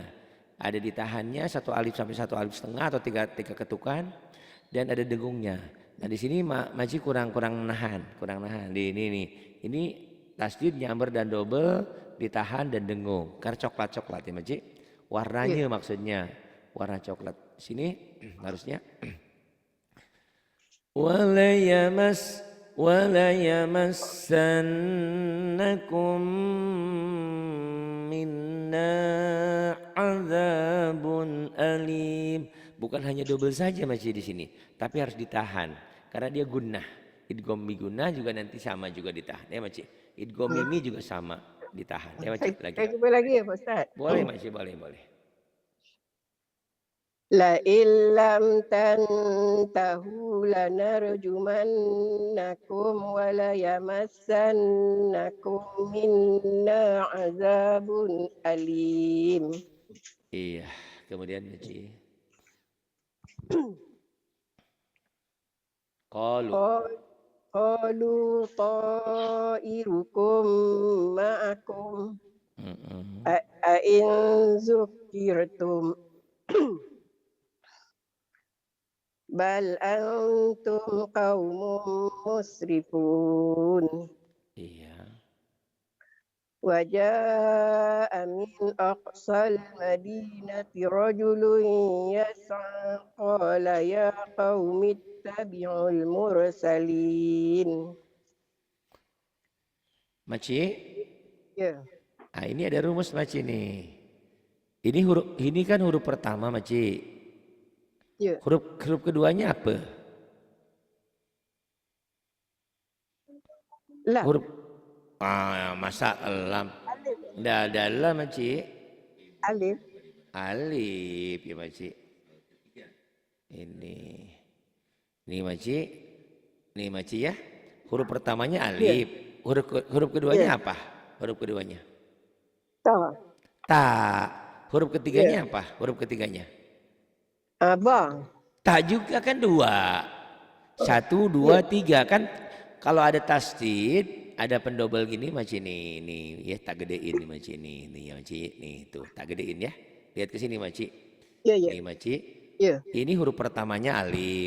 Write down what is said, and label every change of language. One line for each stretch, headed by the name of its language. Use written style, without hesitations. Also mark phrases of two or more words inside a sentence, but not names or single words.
Indonesian: Ada ditahannya satu alif sampai satu alif setengah atau tiga ketukan dan ada dengungnya. Nah di sini Maci kurang nahan. Di ini nih. Ini tasdid nyamber dan double ditahan dan dengung karena coklat ya Maci. Warnanya Ya. maksudnya warna coklat. Sini harusnya
Arabic: ولا يمسنكم منا عذاب أليم.
Indonesian: Bukan hanya double saja Maci di sini, tapi harus ditahan karena dia gunnah.
Arabic: إدغام بغنة
Indonesian: juga nanti sama juga ditahan ya Maci. Idgham Ya. mimi juga sama ditahan ya Maci lagi. Saya cuba lagi ya Pak Ustaz. Boleh Maci, boleh.
Arabic: لئن لم تنتهوا لنرجمنكم وليمسنكم منا عذاب أليم.
Indonesian: Iya, kemudian Maci. Qalu.
Arabic: قالوا طائركم معكم Mm-mm. أئن ذكرتم بل أنتم قوم مسرفون.
Indonesian: Iya.
Arabic: وجاء من أقصى المدينة رجل يسعى قال يا قوم اتبعوا المرسلين.
Indonesian: Maci. Ya. Nah, ini ada rumus Maci nih. Ini kan huruf pertama Maci. Ya. Huruf keduanya apa? Lam. Huruf masa lam. Nggak ada lam Maci. Alif. Alif ya Maci. Ini Maci. Nih Maci ya. Huruf pertamanya alif. Huruf keduanya apa? Huruf keduanya. Ta. Ta. Huruf ketiganya apa? Huruf ketiganya. Ba. Ta juga kan dua. 1, 2, 3 kan. Kalau ada tasdid, ada pendobel gini Maci nih ya tak gedein nih Maci nih ya Maci nih tuh tak gedein ya. Lihat ke sini Maci. Ya. Nih Maci. Ya. Ini huruf pertamanya alif.